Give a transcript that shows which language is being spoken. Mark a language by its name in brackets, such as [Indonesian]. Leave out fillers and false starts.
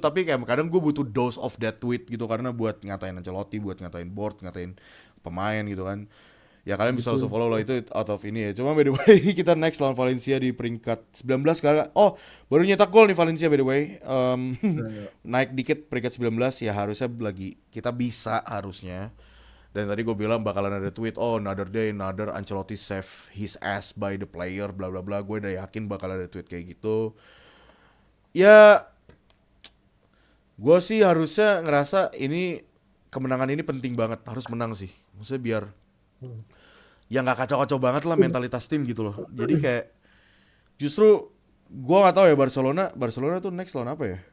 [Indonesian] tapi kayak kadang gue butuh [English] dose of that tweet [Indonesian] gitu karena buat ngatain Ancelotti, buat ngatain board, ngatain pemain gitu kan. Ya kalian bisa langsung Betul. follow lah itu [English] out of [Indonesian] ini ya. Cuma [English] by the way [Indonesian] kita next lawan Valencia di peringkat 19 sekarang. Oh, baru nyetak gol nih Valencia [English] by the way. [Indonesian] Nah, Naik dikit peringkat 19 ya harusnya lagi kita bisa harusnya. Dan tadi gue bilang bakalan ada tweet, [English] oh another day, another Ancelotti save his ass by the player, bla bla bla. [Indonesian] Gue udah yakin bakal ada tweet kayak gitu. Ya, gue sih harusnya ngerasa ini kemenangan ini penting banget, harus menang sih. Maksudnya biar hmm. ya nggak kacau-kacau banget lah mentalitas tim gitu loh. Jadi kayak justru gue nggak tahu ya Barcelona tuh next lawan apa ya?